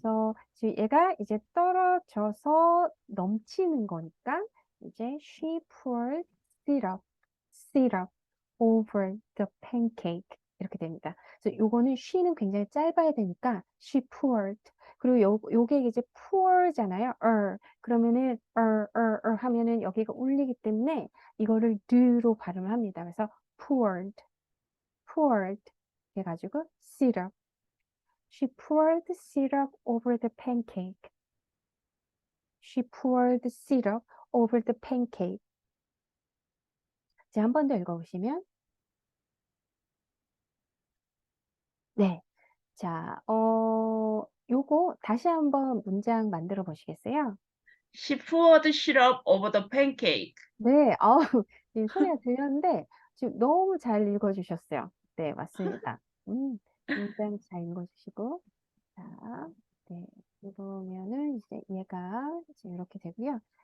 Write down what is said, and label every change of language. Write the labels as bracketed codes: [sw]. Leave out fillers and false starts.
[ko] 그래서 지금 얘가 이제 떨어져서 넘치는 거니까 이제 [en] she poured syrup over the pancake [ko] 이렇게 됩니다. 그래서 요거는 she는 굉장히 짧아야 되니까 [en] she poured [ko] 그리고 요게 이제 pour잖아요. 그러면은 하면은 여기가 울리기 때문에 이거를 드로 발음을 합니다. [en] 그래서 poured [ko] 해가지고 [en] syrup She poured syrup over the pancake. She poured syrup over the pancake. [ko] 이제 한 번 더 읽어보시면, 네. 자, 요거 다시 한번 문장 만들어 보시겠어요? [en] She poured syrup over the pancake. [ko] 네, 지금 소리가 들렸는데, 지금 너무 잘 읽어주셨어요. 네, 맞습니다. 문장 잘 읽어주시고, 자, 네, 이러면은 이제 얘가 지금 이렇게 되고요.